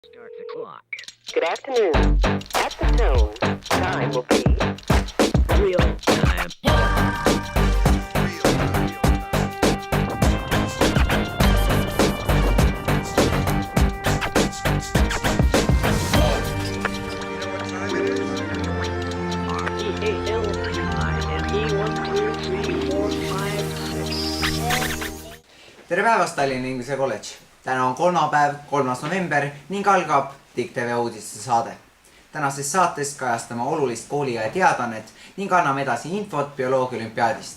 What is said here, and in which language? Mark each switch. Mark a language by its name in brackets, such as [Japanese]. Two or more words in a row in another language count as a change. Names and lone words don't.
[English] Start the clock. Good afternoon. At the tone, time will be Real time. R-E-A-L-I-M-E 1, 2, 3, 4, 5, 6. [Estonian] Tere päevast, Tallinna Inglise Kolledž! Täna on kolmapäev, 3. november ning algab TIKTV uudiste saade. Tänases saates kajastame olulist kooliaja teadannet ning anname edasi infot bioloogia olümpiaadist.